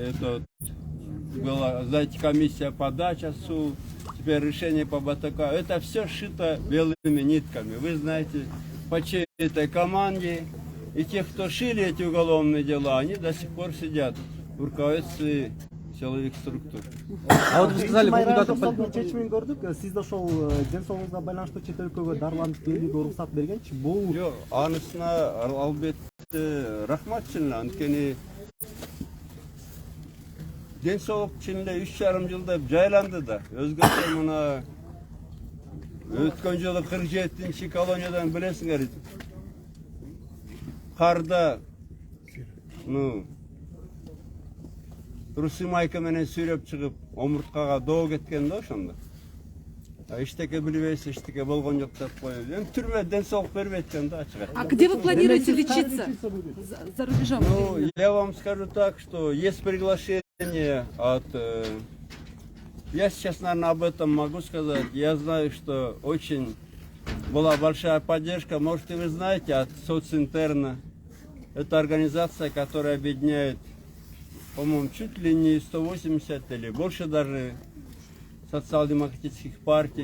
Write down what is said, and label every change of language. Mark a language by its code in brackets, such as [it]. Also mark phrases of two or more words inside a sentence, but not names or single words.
[ru] Это была, знаете, комиссия по дачасу, теперь решение по БТК. Это все сшито белыми нитками. Вы знаете, по чьей этой команде. И те, кто шили эти уголовные дела, они до сих пор сидят в руководстве силовых структур. А вот вы сказали, [ky] соттун чечимин көрдүк. Сиз да ошол ден соолугуңузга байланыштуу чет өлкөгө дарыланып келүүгө уруксат бергенчи. Бул Жок, анысына албетте рахмат чын. Анткени ден соолук чын эле 3,5 жылда жайланды да. Өзгөчө мына өткөн жылы 47-чи колониядан билесиңер. Карда Русы майка менен сүйрөп чыгып, омурткага доо кеткен да ошондо. Эчтеке билбейсиз, эчтеке болгон жок деп коюп. Эми түрмө ден соолук бербейт экен да, ачык. [ru] А где вы планируете лечиться? За рубежом? Ну, я вам скажу так, что есть приглашение от... Я сейчас, наверное, об этом могу сказать. Я знаю, что очень была большая поддержка. Может, и вы знаете, от Социнтерна. Это организация, которая объединяет, по-моему, чуть ли не 180 или больше даже социал-демократических партий.